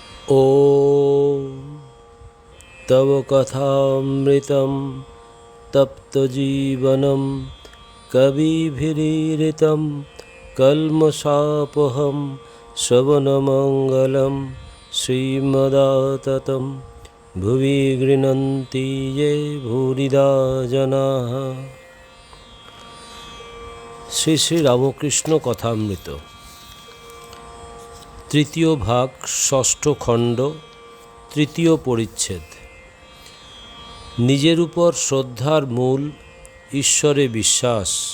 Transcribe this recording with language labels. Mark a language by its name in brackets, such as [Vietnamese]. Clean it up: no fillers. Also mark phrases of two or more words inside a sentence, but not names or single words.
[Sanskrit] ॐ तव कथामृतं तप्तजीवनं कविभिरीरितं कल्मषापहं श्रवणमङ्गलं श्रीमदाततं भुवि गृह्णन्ति ये भूरिदा जनाः। [Bangla] শ্রী শ্রী রামকৃষ্ণ কথামৃত তৃতীয় ভাগ, ষষ্ঠ খণ্ড, তৃতীয় পরিচ্ছেদ। নিজের উপর শ্রদ্ধার মূল ঈশ্বরে বিশ্বাস।